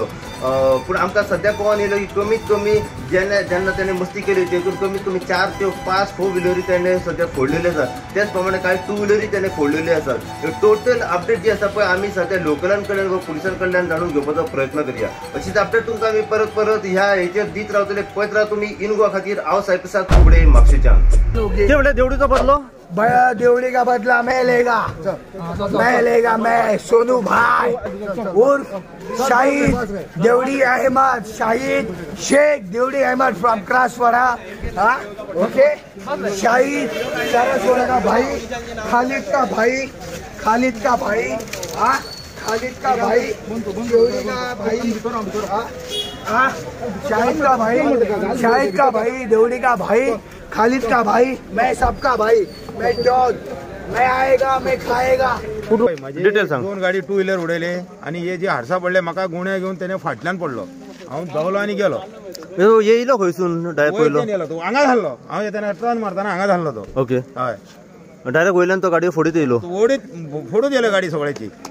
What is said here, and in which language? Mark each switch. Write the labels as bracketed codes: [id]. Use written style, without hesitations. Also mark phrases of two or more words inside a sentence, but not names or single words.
[kok] पूण आमकां सद्या कळोन येयलो की कमीत कमी जेन्ना ताणें मस्ती केली तेतून कमीत कमी 4 ते 5 4 व्हिलरी ताणें सद्या फोडलेल्यो आसात। त्याच प्रमाणे कांय 2 व्हिलरी ताणें फोडलेल्यो आसात। [en] total update [kok] जी आसा पळय आमी सद्या लोकलां कडल्यान व पुलिसां कडल्यान जाणून घेवपाचो प्रयत्न करूया। अशीच अपडेट तुमकां आमी परत परत ह्या हेचेर दीत रावतले। पळयत राहा तुमी इन गोवा खातीर हांव सायप्रसाद फुगडे म्हापशेच्यान। [hi] देवड़ी का बदलो देवड़ी का बदला मैं लेगा मैं सोनू भाई उर्फ शाहिद देवड़ी अहमद शाहिद शेख देवड़ी अहमद फ्रॉम क्रासवाड़ा। ओके शाहिद सरसवाड़ा का भाई, खालिद का भाई खालिद का भाई देवड़ी का भाई शाहिद का भाई देवड़ी का भाई खालिद का भाई, मैं सबका भाई, मैं डॉन, मैं आएगा मैं खाएगा। [kok] डिटेल सांग। 2 गाडी 2 व्हीलर उडयले आणि हे जे हारसा पडले म्हाका गुण्या घेऊन त्याने फाटल्यान पडलो। हांव धांवलो आणि गेलो। येयलो खंयसून डायरेक्ट पयलो तो हांगा धाडलो। हांव येताना टर्न मारताना हांगा धाडलो तो। ओके हय डायरेक्ट वयल्यान तो गाडयो फोडीत येयलो। फोडून गेलो गाडी सगळ्याची।